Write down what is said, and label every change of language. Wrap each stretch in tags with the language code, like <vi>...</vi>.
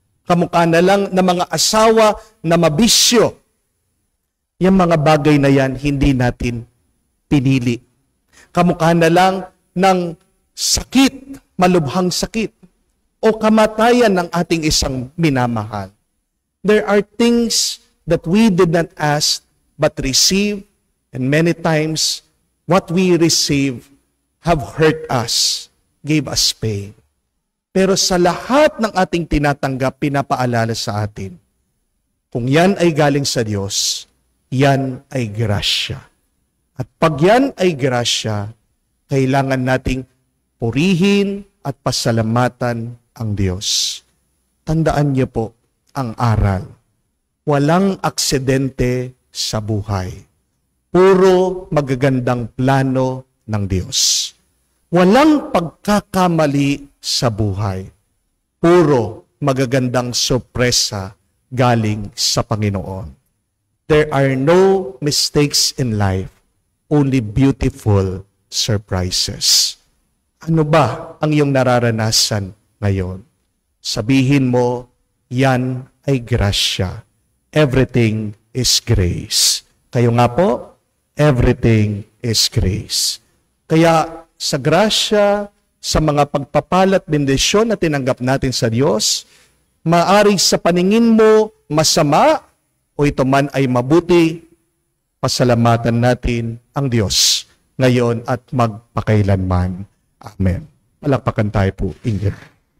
<tl>Kamukha na lang ng mga asawa na mabisyo. Yung mga bagay na yan, hindi natin pinili. Kamukha na lang ng sakit, malubhang sakit, o kamatayan ng ating isang minamahal.</tl> <en>There are things that we did not ask but receive, and many times what we receive have hurt us, gave us pain.</en> <tl>Pero sa lahat ng ating tinatanggap, pinapaalala sa atin, kung yan ay galing sa Diyos, yan ay grasya. At pag yan ay grasya, kailangan nating purihin at pasalamatan ang Diyos. Tandaan niyo po ang aral. Walang aksidente sa buhay. Puro magagandang plano ng Diyos. Walang pagkakamali sa buhay. Puro magagandang sorpresa galing sa Panginoon.</tl> <en>There are no mistakes in life, only beautiful surprises.</en> <tl>Ano ba ang iyong nararanasan ngayon? Sabihin mo, yan ay grasya.</tl> <en>Everything is grace. Kayo nga po, everything is grace.</en> <tl>Kaya sa grasya, sa mga pagpapalat, bendisyon na tinanggap natin sa Diyos, maaring sa paningin mo masama o ito man ay mabuti, pasalamatan natin ang Diyos ngayon at magpakailanman. Amen. Palakpakan tayo po, Ingrid.</tl>